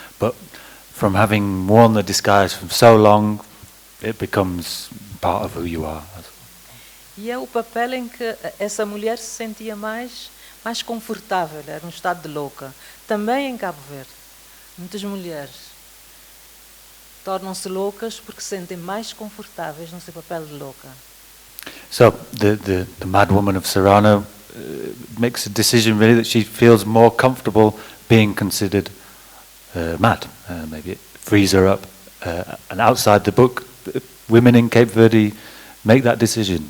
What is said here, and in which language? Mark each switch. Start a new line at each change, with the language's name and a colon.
English: But from having worn the disguise for so long, it becomes part of who you are.
Portuguese: E é o papel em que essa mulher se sentia mais confortável, era um estado de louca. Também em Cabo Verde, muitas mulheres tornam-se loucas porque se sentem mais confortáveis no seu papel de louca.
English: So the Madwoman of Serrano makes a decision really that she feels more comfortable being considered mad. Maybe it frees her up. And outside the book, women in Cape Verde make that decision.